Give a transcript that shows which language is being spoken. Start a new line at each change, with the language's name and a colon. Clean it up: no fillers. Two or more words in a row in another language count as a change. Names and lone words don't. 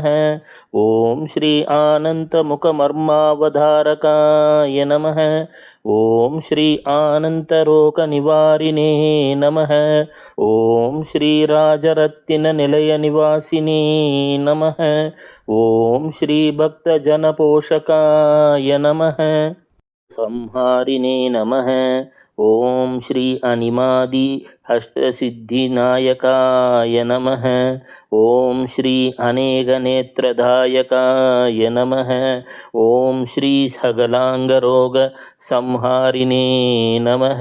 Sanskrit: ओम् श्री आनन्दमुखमर्मावतारकाय नमः. ओम् श्री आनन्दरोगनिवारिणे नमः. ओम् श्री राजरत्न निलय निवासिने नमः. ओम् श्री भक्तजनपोषकाय नमः. संहारिणे नमः. ओम श्री अनिमादि अष्टसिद्धिनायकाय नमः. ओम श्री अनेकनेत्रदायकाय नमः. ओम श्री सकलांगरोग संहारिणे नमः.